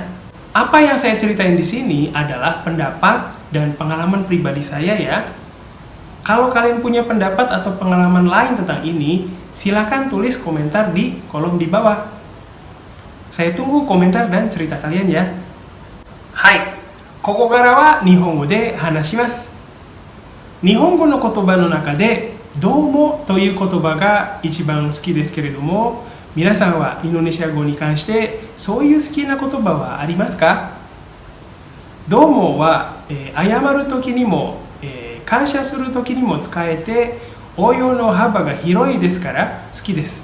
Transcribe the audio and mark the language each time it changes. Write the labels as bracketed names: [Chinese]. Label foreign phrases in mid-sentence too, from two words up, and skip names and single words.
[Indonesian] Apa yang saya ceritain di sini adalah pendapat dan pengalaman pribadi saya ya. Kalau kalian punya pendapat atau pengalaman lain tentang ini, silakan tulis komentar di kolom di bawah. Saya tunggu komentar dan cerita kalian ya. [Japanese] Hai, ここからは日本語で話します。日本語の言葉の中でどうもという言葉が一番好きですけれども、皆さんはインドネシア語に関してそういう好きな言葉はありますか？どうもは、謝るときにも、感謝するときにも使えて応用の幅が広いですから好きです。